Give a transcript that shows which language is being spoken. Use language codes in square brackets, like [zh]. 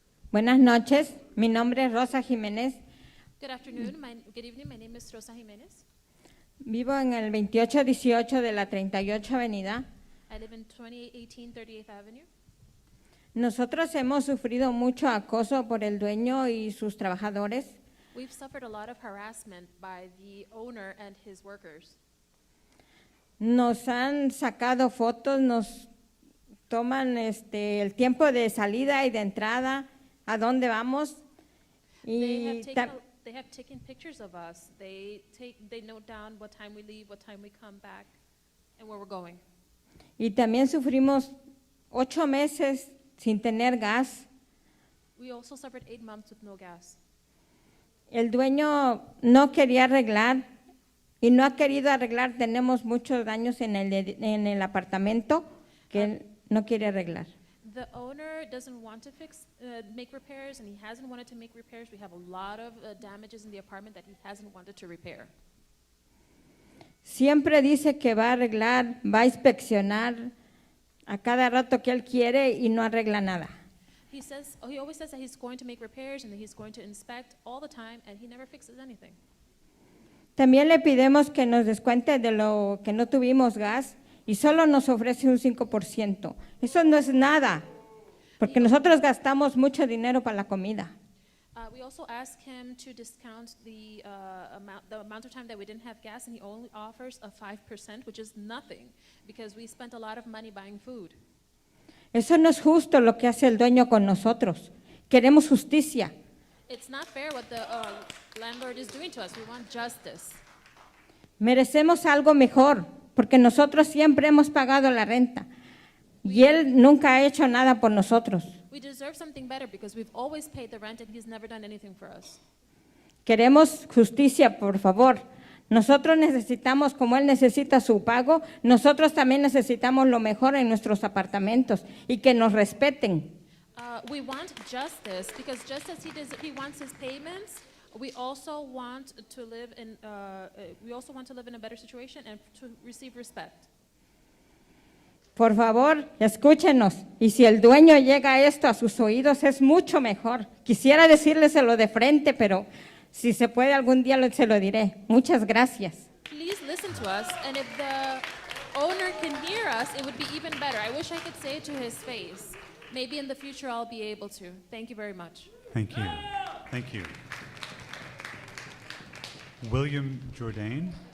[es] Buenas noches, mi nombre es Rosa Jiménez. [en] Good afternoon. Good evening. My name is Rosa Jimenez. [es] Vivo en el 2818 de la 38 Avenida. [en] I live in 2818 38th Avenue. [es] Nosotros hemos sufrido mucho acoso por el dueño y sus trabajadores. [en] We've suffered a lot of harassment by the owner and his workers. [es] Nos han sacado fotos, nos toman el tiempo de salida y de entrada, a dónde vamos. [en] They have [es] Y [en] taken they have taken pictures of us. They note down what time we leave, what time we come back, and where we're going. [es] Y también sufrimos 8 meses sin tener gas. [en] We also suffered 8 months with no gas. [es] El dueño no quería arreglar y no ha querido arreglar. Tenemos muchos daños en el apartamento que él no quiere arreglar. [en] The owner doesn't want to make repairs, and he hasn't wanted to make repairs. We have a lot of damages in the apartment that he hasn't wanted to repair. [es] Siempre dice que va a arreglar, va a inspeccionar a cada rato que él quiere y no arregla nada. [en] He always says that he's going to make repairs and that he's going to inspect all the time, and he never fixes anything. [es] También le pedimos que nos descuente de lo que no tuvimos gas y solo nos ofrece un 5%. Eso no es nada, porque nosotros gastamos mucho dinero para la comida. [en] We also ask him to discount the amount of time that we didn't have gas, and he only offers a 5%, which is nothing, because we spent a lot of money buying food. [es] Eso no es justo lo que hace el dueño con nosotros. Queremos justicia. [en] It's not fair what the landlord is doing to us. We want justice. [es] Merecemos algo mejor, porque nosotros siempre hemos pagado la renta y él nunca ha hecho nada por nosotros. [en] We deserve something better because we've always paid the rent and he's never done anything for us. [es] Queremos justicia, por favor. Nosotros necesitamos, como él necesita su pago, nosotros también necesitamos lo mejor en nuestros apartamentos y que nos respeten. [en] We want justice because just as he wants his payments, we also want to live in a better situation and to receive respect. [es] Por favor, escúchenos. Y si el dueño llega esto a sus oídos, es mucho mejor. Quisiera decírselo de frente, pero si se puede algún día se lo diré. Muchas gracias. [en] Please listen to us, and if the owner can hear us, it would be even better. I wish I could say it to his face. Maybe in the future I'll be able to. Thank you very much. Thank you. Thank you. William Jourdain.